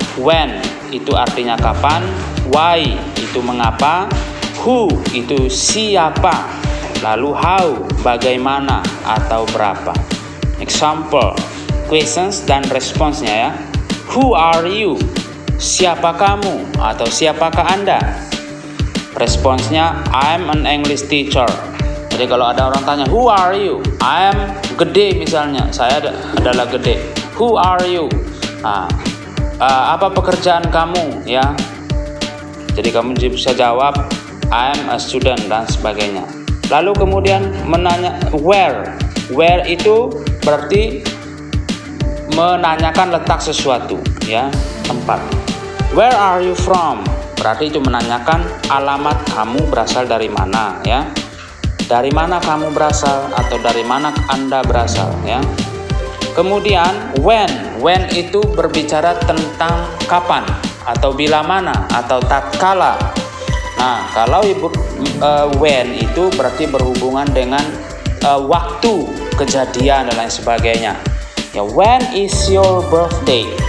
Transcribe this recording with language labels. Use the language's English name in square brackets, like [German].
[Indonesian] When itu artinya kapan? Why itu mengapa? Who itu siapa? Lalu how bagaimana atau berapa? [English] Example, questions [Indonesian] dan responsnya ya. [English] Who are you? [Indonesian] Siapa kamu atau siapakah Anda? Responsnya [English] I'm an English teacher. [Indonesian] Jadi kalau ada orang tanya [English] who are you? I am Gede [Indonesian] misalnya. Saya adalah Gede. [English] Who are you? [Indonesian] Nah, apa pekerjaan kamu ya? Jadi kamu bisa jawab [English] I am a student [Indonesian] dan sebagainya. Lalu kemudian menanya where. Where itu berarti menanyakan letak sesuatu ya, tempat. [English] Where are you from? [Indonesian] Berarti itu menanyakan alamat kamu berasal dari mana ya. Dari mana kamu berasal atau dari mana Anda berasal ya. Kemudian when itu berbicara tentang kapan atau bila mana atau tatkala. Nah, kalau when itu berarti berhubungan dengan waktu kejadian dan lain sebagainya. [English] Ya, when is your birthday?